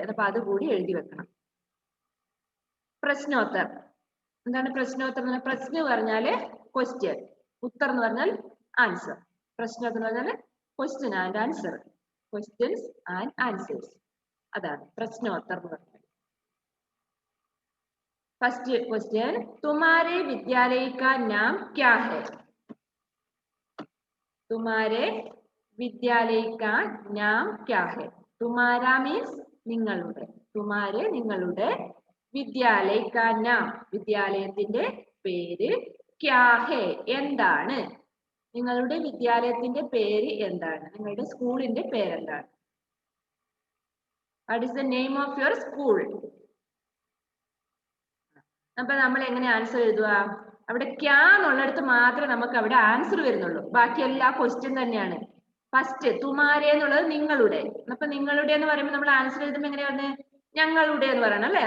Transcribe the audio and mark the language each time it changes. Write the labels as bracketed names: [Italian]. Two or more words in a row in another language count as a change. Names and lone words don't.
[Malayalam] അപ്പൊ അത് കൂടി എഴുതി വെക്കണം. പ്രശ്നോത്തർ. എന്താണ് പ്രശ്നോത്തർ എന്ന് പറഞ്ഞാൽ? പ്രശ്നം പറഞ്ഞാല് ക്വസ്റ്റ്യൻ, ഉത്തർ എന്ന് പറഞ്ഞാൽ ആൻസർ. പ്രശ്നോത്തർ എന്ന് പറഞ്ഞാൽ [English] question and answer, questions and answers. [Malayalam] അതാണ് പ്രശ്നോത്തർ എന്ന് പറഞ്ഞാൽ. [English] first question, [Hindi] तुम्हारे विद्यालय का नाम क्या है? तुम्हारे विद्यालय का नाम क्या है? [Malayalam] तुम्हारा मीन्स നിങ്ങളുടെ, तुम्हारे നിങ്ങളുടെ, വിദ്യാലയ [Hindi] का नाम [Malayalam] വിദ്യാലയത്തിന്റെ പേര്, [Hindi] क्या है എന്താണ്? [Malayalam] നിങ്ങളുടെ വിദ്യാലയത്തിന്റെ പേര് എന്താണ്? നിങ്ങളുടെ സ്കൂളിന്റെ പേര് എന്താണ്? [English] What is the name of your school? [Malayalam] അപ്പൊ നമ്മൾ എങ്ങനെ ആൻസർ എഴുതുക? അവിടെ ക്യാ എന്നുള്ളിടത്ത് മാത്രമേ നമുക്ക് അവിടെ ആൻസർ വരുന്നുള്ളൂ. ബാക്കി എല്ലാ ക്വസ്റ്റ്യൻ തന്നെയാണ്. ഫസ്റ്റ് തുമാരെ എന്നുള്ളത് നിങ്ങളുടെ. അപ്പൊ നിങ്ങളുടെ എന്ന് പറയുമ്പോൾ നമ്മൾ ആൻസർ എഴുതുമ്പോൾ എങ്ങനെയാണ്? ഞങ്ങളുടെ എന്ന് പറയണം അല്ലെ?